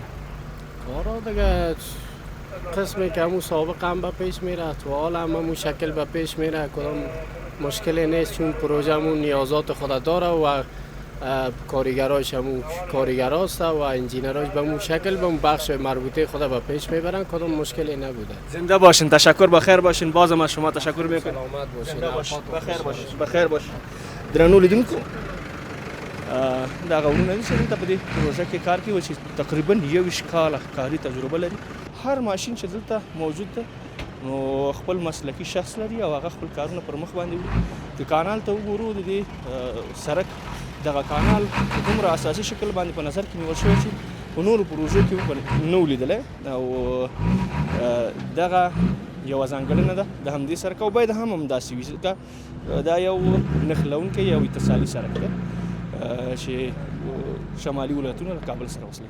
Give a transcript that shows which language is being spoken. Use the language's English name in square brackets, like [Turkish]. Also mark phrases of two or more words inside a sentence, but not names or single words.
[Persian] کارها دیگه قسمی که همون سابق هم به پیش میره، تو حال هم همون شکل به پیش میره، کدام مشکلی نیست، چون پروژه همون نیازات خود داره و کارگراش همون کارگراست و انجینراش به همون شکل به اون بخش مربوطه خود به پیش میبرن، کدام مشکلی نبوده. زنده باشین. تشکر. بخیر باشین. بازم از شما تشکر میکنم. سلامت باشین. بخیر باشین. بخیر باشین. [Pashto] درنو لیدونکو دا غوونه دي چې په دې پروژه کې کار کوي چې تقریبا 21 کال کاري تجربه لري. هر ماشین چې دلته موجود ده نو خپل مسلکی شخص لري او هغه خپل کارونه پر مخ باندې وړي. د کانال ته وګورو د دې سړک دغه کانال په دومره اساسي شکل باندې په نظر کې نیول شوی چې په نورو پروژو کې نه ولیدلی او دغه یوه ځانګړنه ده د همدې سړک او باید هم همداسې وي ځکه دا یو نښلونکی یو اتصالي سړک ده چې شمالي ولایتونه له کابل سره وصلوي.